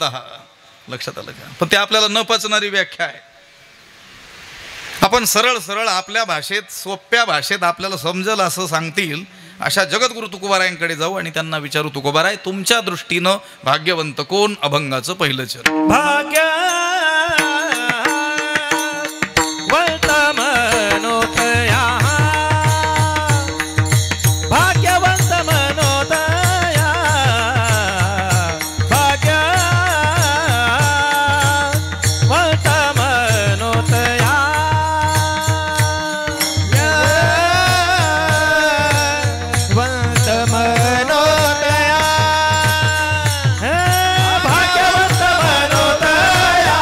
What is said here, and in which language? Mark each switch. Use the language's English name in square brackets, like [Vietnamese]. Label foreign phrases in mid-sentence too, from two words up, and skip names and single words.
[Marathi] लक्षात आलं का? पण ते आपल्याला न पचणारी व्याख्या आहे. आपण सरळ सरळ आपल्या भाषेत, सोप्या भाषेत आपल्याला समजलं असं सांगतील अशा जगद्गुरु तुकोबारायांकडे जाऊ आणि त्यांना विचारू, तुकोबाराय तुमच्या दृष्टीनं भाग्यवंत कोण? अभंगाचं पहिलं चरण. भाग्यवंत मनोतया, भाग्यवंत मनोतया, भाग्यवंत मनोतया, वंत मनोतया, भाग्यवंत मनोतया.